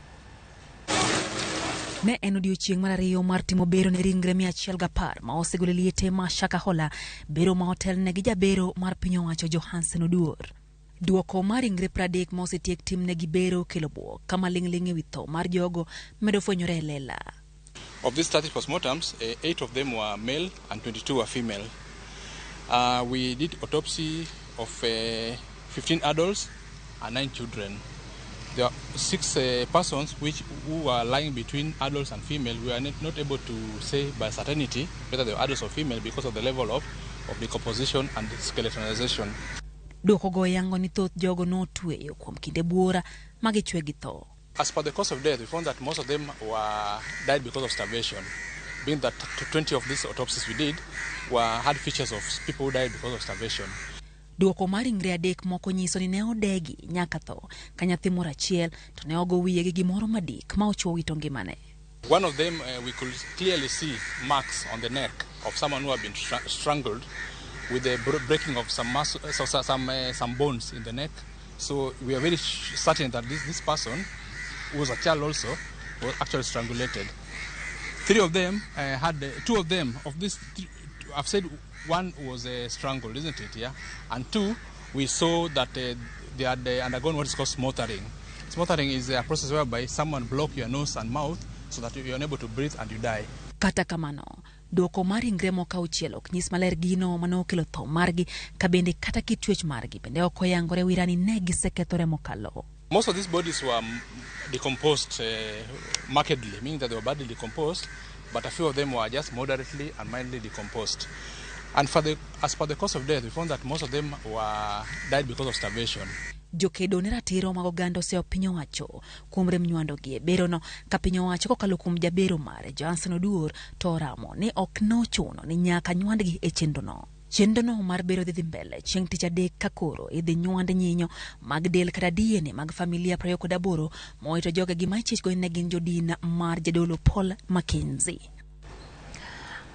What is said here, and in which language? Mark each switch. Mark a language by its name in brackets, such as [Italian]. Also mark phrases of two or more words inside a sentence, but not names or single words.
[Luo (Kenya and Tanzania)] Ne en odiechieng' mar ariyo mar timo bero ne ringre 110 ma osegole liete ma Shakahola, bero ma otelne gi jabero mar piny owacho Johansen Oduor. Duoko mar ringre 30 ma osetiek timne gi bero kelo buok kama ling'ling e wi tho mar jogo medo fwenyore e lela. [English] Of these 30 postmortems, 8 of them were male and 22 were female. We did autopsy of 15 adults and 9 children. There are 6 persons who were lying between adults and female. We are not able to say by certainty whether they were adults or female because of the level of decomposition and skeletonization. [Luo (Kenya and Tanzania)] Duoko go yango ni thoth jogo no tweyo kuom kinde buora magichwe gi tho. [English] As per the cause of death, we found that most of them died because of starvation. Being that 20 of these autopsies we did had features of people who died because of starvation. [Luo (Kenya and Tanzania)] Duoko mar ringre 3 moko nyiso ni ne odegi nyaka tho ka nyathi moro achiel to ne ogo wiye gi gimoro madik ma ochuo wito ngimane. [English] One of them we could clearly see marks on the neck of someone who had been strangled with the breaking of some bones in the neck. So we are very certain that this person, who was a child also, was actually strangulated. 3 of them two of them of these I've said one was strangled, isn't it? Yeah, and 2 we saw that they had undergone what is called smothering. Smothering is a process whereby someone block your nose and mouth so that you're unable to breathe and you die. [Luo (Kenya and Tanzania)] Kata kamano, duoko mar ringre moko auchiel ok nyis maler gino mane okelo tho margi ka bende kata kitwech margi bende ok oyangore wirani ne gisekethore mokalo. [English] Most of these bodies were decomposed markedly, meaning that they were badly decomposed, but a few of them were just moderately and mildly decomposed. And as per the cause of death, we found that most of them died because of starvation. [Luo (Kenya and Tanzania)] Jokedo ne ratiro mag oganda oseo piny owacho kuom rem nywando gi bero no ka piny owacho kokalo kuom jabero mare Johansen Oduor to oramo ni ok nochuno ni nyaka nywandgi e chenro no. Chenro no mar bero dhi mbele chieng' tich adek ka koro idhi nywand nyinyo mag del kata DNA mag familia 28 moito joge gima ichich go ne gin jodina mar jadolo Paul Mackenzie.